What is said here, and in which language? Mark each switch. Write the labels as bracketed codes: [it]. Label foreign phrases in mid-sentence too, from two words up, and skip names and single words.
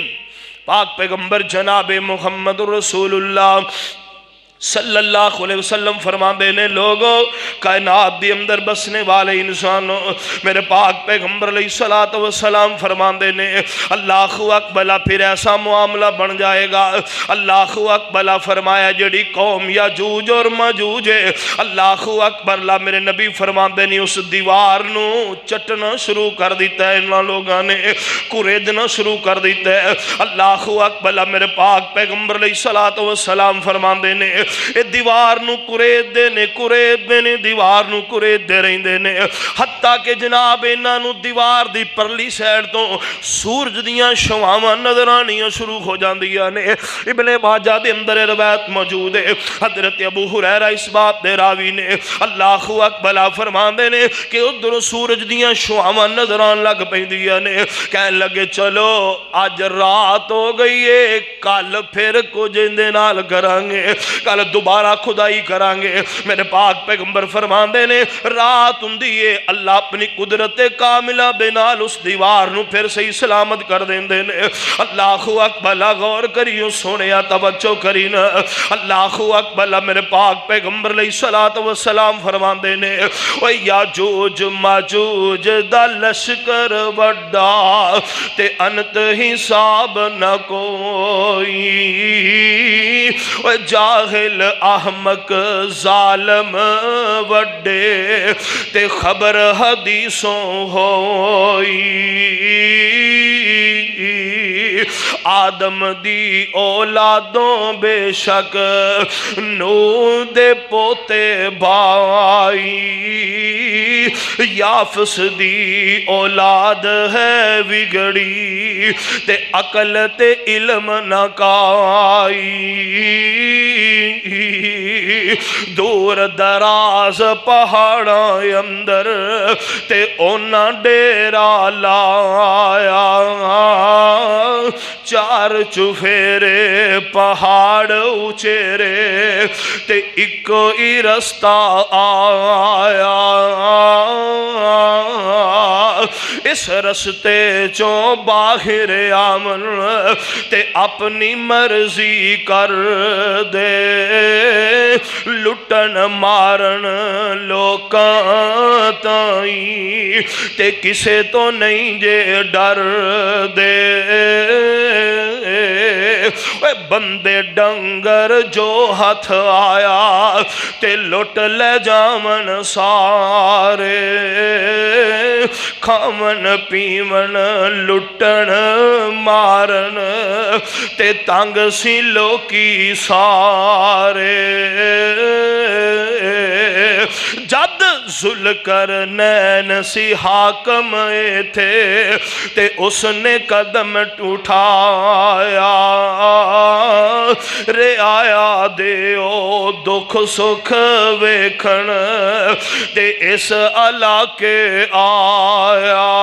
[pa] پاک پیغمبر جناب محمد رسول اللہ [ar] صلی اللہ علیہ وسلم [pa] فرماندے نے لوگوں کائنات دی اندر بسنے والے انسانوں میرے پاک پیغمبر [ar] علیہ الصلوۃ والسلام [pa] فرماندے نے [ar] اللہ اکبر [pa] پھر ایسا معاملہ بن جائے گا۔ [ar] اللہ اکبر [pa] فرمایا جڑی قوم یاجوج اور ماجوج ہے، [ar] اللہ اکبر [pa] میرے نبی فرماندے نے اس دیوار نو چٹنا شروع کر دیتا ہے، انہاں لوگاں نے کوریدنا شروع کر دیتا ہے۔ [ar] اللہ اکبر [pa] میرے پاک پیغمبر [ar] علیہ الصلوۃ والسلام [pa] فرماندے نے اے دیوار نو کرید دے نے دیوار نو کرید دے رہندے نے، حتیٰ کہ جناب انہاں نو دیوار دی پرلی سائڈ تو سورج دیاں شعاواں نظر آنیاں شروع ہو جاندیاں نے۔ ابن ماجہ دے اندر روایت موجود ہے، حضرت ابو ہریرہ اس بات دے راوی نے [ar] اللہ اکبر [pa] فرماندے نے کہ ادھر سورج دیاں شعاواں نظر آن لگ پیندیاں نے، کہنے لگے چلو آج رات ہو گئی ہے، کل پھر کچھ اندے نال کریں گے، کل دوبارہ خدائی کرانگے۔ میرے پاک پیغمبر فرماندے نے رات ہوندی ہے، اللہ اپنی قدرت کاملہ بنال اس دیوار نو پھر صحیح سلامت کر دیندے نے۔ [ar] اللہ اکبر [pa] غور کریو سونیا توجہ کرینا۔ [ar] اللہ اکبر [pa] میرے پاک پیغمبر [ar] علیہ الصلوۃ والسلام [pa] فرماندے نے او یاجوج ماجوج دا لشکر وڈا تے انت حساب نہ کوئی، او جاہل احمق ظالم وڈے تے خبر حدیثوں ہوئی، آدم دی اولادوں بے شک نوح دے پوتے بھائی یافس دی اولاد ہے بگڑی تے عقل تے علم نہ کائی دور دراز پہاڑاں اندر تے اونا ڈیرا لایا چار چفیرے پہاڑ اچیرے تے اکو ہی رستہ آیا اس رستے چوں باہر آمن تے اپنی مرضی کر دے لٹن مارن لوکاں تائیں تے کسے تو نہیں جے ڈر دے بندے ڈنگر جو ہتھ آیا تے لٹ لے جامن سارے کھامن پیمن لٹن مارن تے تنگ سی لوکی سارے جد ذوالقرنین سی حاکم تھے تے اس نے قدم اٹھایا رے آیا دیو دکھ سکھ ویکھن تے اس علاقے آیا